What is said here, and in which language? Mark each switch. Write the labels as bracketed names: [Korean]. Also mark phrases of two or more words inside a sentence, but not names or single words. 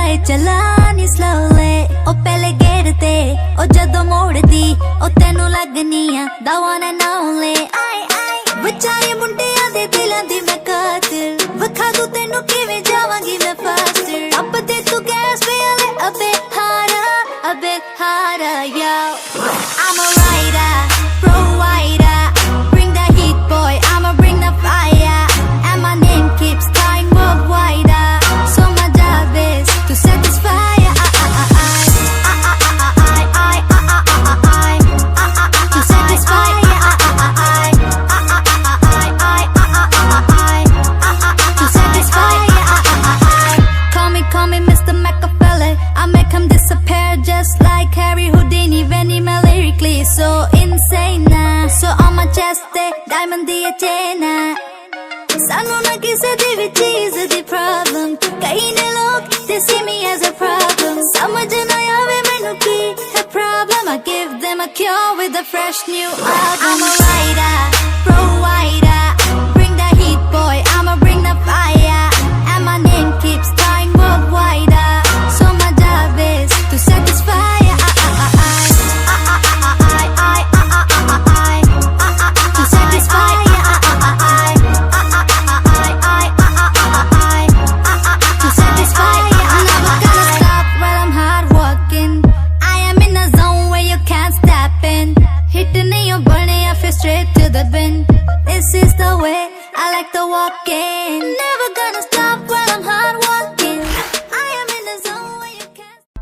[Punjabi] ਚਲਾ ਨੀ slowly ਓ ਪਹਿਲੇ ਗੇਟ ਤੇ ਓ ਜਦੋਂ ਮੋੜਦੀ ਓ ਤੈਨੂੰ ਲੱਗਣੀ ਆ [English] the one and only [Punjabi] ਵਿਚਾਰੇ ਮੁੰਡਿਆਂ ਦੇ ਦਿਲਾਂ ਦੀ ਮੈਂ ਕਾਤਿਲ ਵਿਖਾ ਦੂੰ ਤੈਨੂੰ ਕਿਵੇਂ ਜਾਵਾਂਗੀ ਮੈਂ faster ਅਬ ਦੇ ਤੂ ਗੈਸ ਪੇ ਆਲੇ [English] a bit harder yo I'm a rider provider bring the heat boy I'ma bring the fire and my name keeps flying worldwide so my job is to satisfy to satisfy to satisfy call me Mr. Machiavelli I make him disappear just like Harry Houdini when he lyrically so insane so on my chest they diamond the chain [Punjabi] ਸਾਨੂੰ ਨਾ ਕਿਸੇ ਦੀ ਭੀ ਚੀਜ਼ ਦੀ problem ਕਈ ਨੇ ਲੋਗ [English] they see me as a problem [Punjabi] ਸਮਝ ਨਾ ਆਵੇ ਮੈਨੂੰ ਕੀ ਹੈ problem [English] I give them a cure with a fresh new album I'm a rider provider bring the heat boy I'ma bring the fire and my name keeps flying worldwide so my job is to satisfy to satisfy to satisfy I'm never gonna stop while I'm hard working I am in a zone where you can't step in hitting in your burning I feel straight to the bin this is the way I like to walk in never gonna stop while I'm hard working I am in a zone where you can't